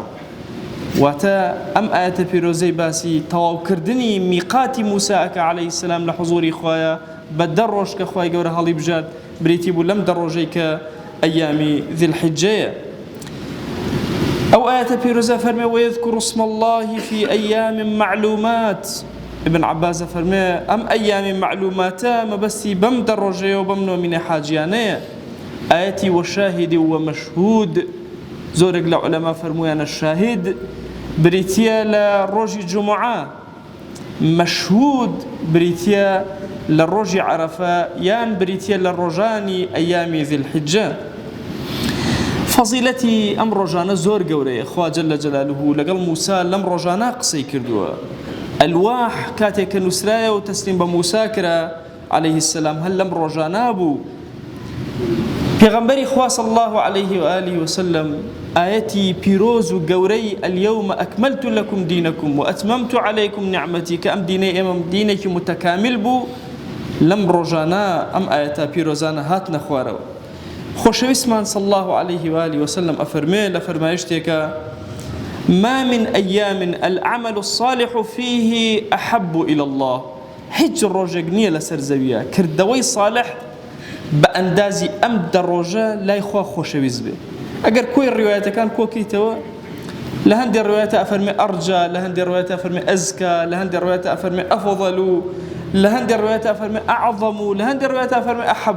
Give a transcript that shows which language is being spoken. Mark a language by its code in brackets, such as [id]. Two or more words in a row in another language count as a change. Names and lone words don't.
[ckb] واتە ئەم ئاەتە پیرۆزەی باسی تەواوکردنی میقاتی موسا ئەکا [ar] عەلەیهی السەلام [ckb] لە حوزوری خوایە بە 10 ڕۆژ کە خوای گەورە هەڵی بژات بریتی بوو لەم دەڕۆژەی کە ئەیامی ذیلحیجەیە. ئەو ئاەتە پیرۆزە فەرمێ [ar] وەیەذکر اسم الله في أيام معلومات. [ckb] ابن عباس فەرمێ ئەم ئەیامی معلوماتە مەبەستی بەم دەڕۆژەیە و بەم نۆمینەی حاجیانەیە. ئاەتی [ar] وەشاهید وەمەشهود، [ckb] زۆرێک لە عولەما فەرموویانە شاهید بریتیە لە ڕۆژی جومعە، مەشهود بریتیە لە ڕۆژی عەرەفە یان بریتیە لە ڕۆژانی ئەیامی ذیلحیجە. فەزیلەتی ئەم ڕۆژانە زۆر گەورەیە. خوا [ar] جەلە جەلالوهو [ckb] لەگەڵ موسا لەم ڕۆژانە قسەی کردووە. ئەلواح کاتێک کە نووسرایە و تەسلیم بە موسا کرا [ar] عەلەیهی السەلام [ckb] هەر لەم ڕۆژانە بوو. پێغەمبەری خوا [ar] صلی الله عليه وآله وسلم [ckb] ئاەتی پیرۆز و گەورەی [ar] اليوم أكملت لكم دينكم وأتممت عليكم نعمتي [ckb] کە ئەم دینەی ئێمە دینێکی متەکامل بوو، لەم ڕۆژانە ئەم ئاەتە پیرۆزانە هاتنە خوارەوە. خۆشەویستمان [ar] صلی الله عليه وآله وسلم [ckb] ئەفەرمێ لە فەرمایشتێکە [ar] ما من أيام العمل الصالح فيه أحب إلى الله. [ckb] هیچ ڕۆژێک نییە لەسەر زەویە کردەوەی صالح بە ئەندازی ئەم دەڕۆژە لای خوا خۆشەویست بێ. ئەگەر کۆی ڕیوایەتەکان کۆکەیتەوە لە هەندێک ڕیوایەتە ئەفەرمێ ئەرجا، لە هەندێک ڕیوایەتە ئەفەرمێ ئەزکا، لە هەندێک ڕیوایەتە ئەفەرمێ ئەفضەل، لە هەندێک ڕیوایەتە ئەفەرمێ ئەعظەم، لە هەندێک ڕیوایەتە ئەفەرمێ ئەحەب.